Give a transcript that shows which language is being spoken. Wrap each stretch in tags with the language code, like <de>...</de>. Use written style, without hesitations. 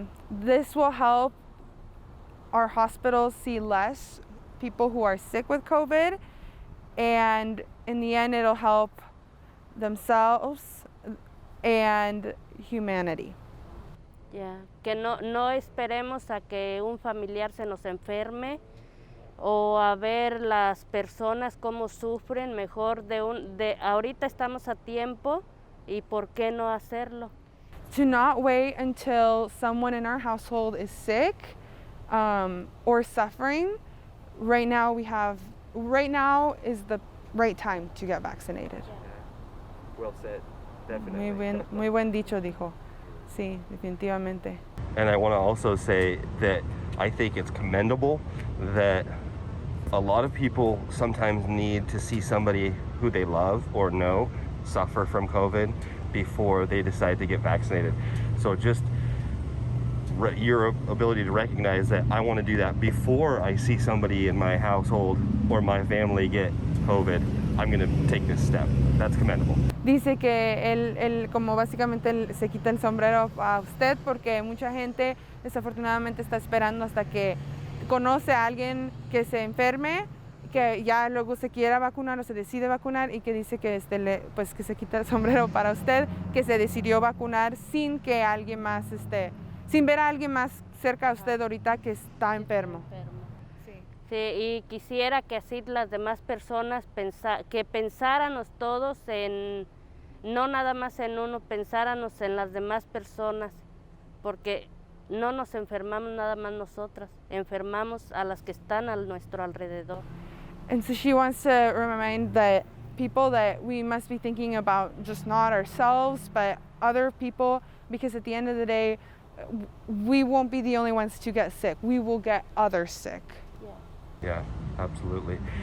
<en>This will help our hospitals see less people who are sick with COVID, and in the end it'll help themselves and humanity. Yeah.</en> <es>Que no esperemos a que un familiar se nos enferme o a ver las personas cómo sufren. Mejor ahorita estamos a tiempo, y por qué no hacerlo.</es> <en>To not wait until someone in our household is sick or suffering. Right now is the right time to get vaccinated. Well said, definitely.</en> <es>Muy buen dicho, dijo. Sí, definitivamente.</es> <en>And I want to also say that I think it's commendable that a lot of people sometimes need to see somebody who they love or know suffer from COVID before they decide to get vaccinated. So just your ability to recognize that I want to do that before I see somebody in my household or my family get COVID, I'm going to take this step. That's commendable.</en> <es>Dice que él como básicamente se quita el sombrero a usted, porque mucha gente desafortunadamente está esperando hasta que conoce a alguien que se enferme, que ya luego se quiera vacunar o se decide vacunar, y que dice que pues que se quita el sombrero para usted, que se decidió vacunar sin que alguien más sin ver a alguien más cerca de usted ahorita que está enfermo. Sí, y quisiera que así las demás personas que pensáramos todos no nada más en uno, pensáramos en las demás personas, porque no nos enfermamos nada más nosotras, enfermamos a las que están a nuestro alrededor.</es> <en>And so she wants to remind that people that we must be thinking about just not ourselves, but other people, because at the end of the day, we won't be the only ones to get sick. We will get others sick. Yeah, absolutely.</en>